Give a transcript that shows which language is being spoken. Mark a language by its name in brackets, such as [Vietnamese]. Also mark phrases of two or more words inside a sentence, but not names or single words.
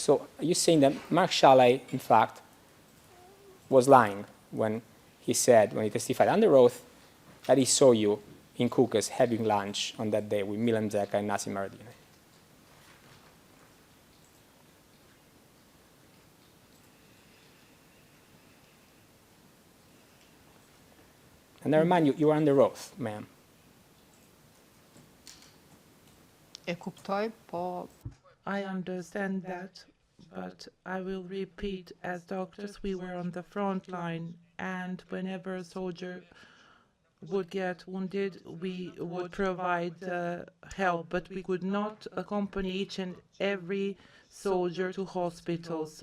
[English] So are you saying that Mark Shala, in fact, was lying when he said, when he testified under oath, that he saw you in Kukës having lunch on that day with Milan Zeka and Nassim Haradinaj? And I remind you, you are under oath, ma'am. [Albanian] E kuptoj, po. [English] I understand that, but I will repeat, as doctors, we were on the front line, and whenever a soldier would get wounded, we would provide help, but we could not accompany each and every soldier to hospitals.